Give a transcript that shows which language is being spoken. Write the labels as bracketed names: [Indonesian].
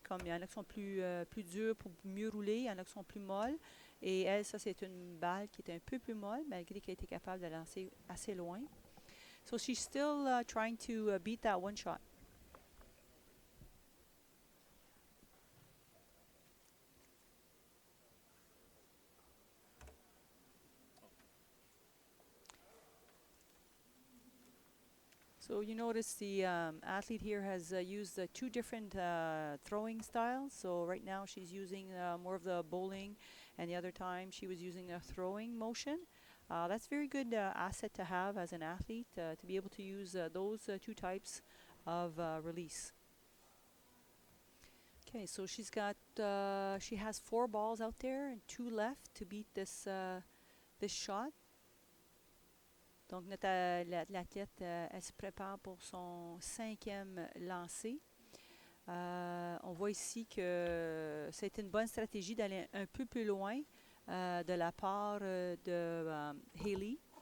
[French] Comme il y en a qui sont plus dures pour mieux rouler, il y en a qui sont plus molles. Et elle, ça, c'est une balle qui est un peu plus molle, malgré qu'elle a été capable de lancer assez loin. [English] So she's still trying to beat that one shot. So you notice the athlete here has used two different throwing styles. So right now she's using more of the bowling, and the other time she was using a throwing motion. That's very good asset to have as an athlete to be able to use those two types of release. Okay, so she has 4 balls out there and 2 left to beat this shot. [French] Donc l'athlète, elle se prépare pour son 5e lancer. On voit ici que c'est une bonne stratégie d'aller un peu plus loin de la part de Hayley.